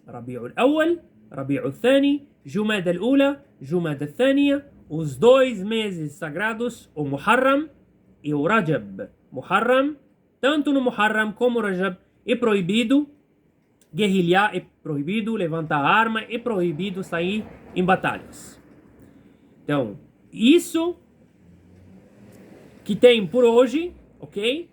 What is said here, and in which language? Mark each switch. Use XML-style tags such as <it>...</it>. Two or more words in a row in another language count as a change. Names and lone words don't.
<pt>Rabi'ul Awwal, Rabi'ul Thani, Jumada al-Ula, Jumada al-Thaniya, os 2 meses sagrados, o Muharram e o Rajab. Muharram, tanto no Muharram como no Rajab, é proibido guerrilhar, é proibido levantar arma, é proibido sair em batalhas. Então, isso que tem por hoje, ok?</pt>